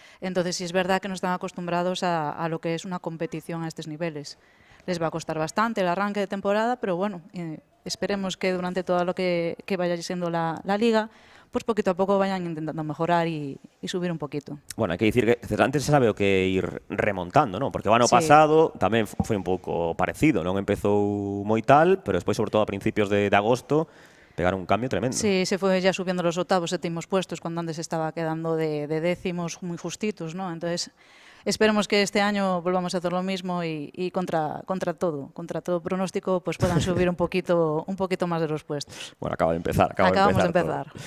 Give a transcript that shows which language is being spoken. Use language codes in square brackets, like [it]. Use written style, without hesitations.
[es] Entonces sí es verdad que no están acostumbrados a lo que es una competición a estos niveles. Les va a costar bastante el arranque de temporada, pero bueno, esperemos que durante todo lo que vaya siendo la liga, pues poquito a poco vayan intentando mejorar y subir un poquito. [gl] Bueno, hai que dicir que antes se sabe o que ir remontando, non? Porque o ano pasado tamén foi un pouco parecido, non empezou moi tal, pero despois, sobre todo a principios de agosto, pegaron un cambio tremendo. [es] Sí, se fue ya subiendo los octavos, séptimos puestos, cuando antes estaba quedando de décimos muy justitos, ¿no? Entonces, esperemos que este año volvamos a hacer lo mismo y contra todo pronóstico, pues puedan subir un poquito más de los puestos. Bueno, acabamos de empezar.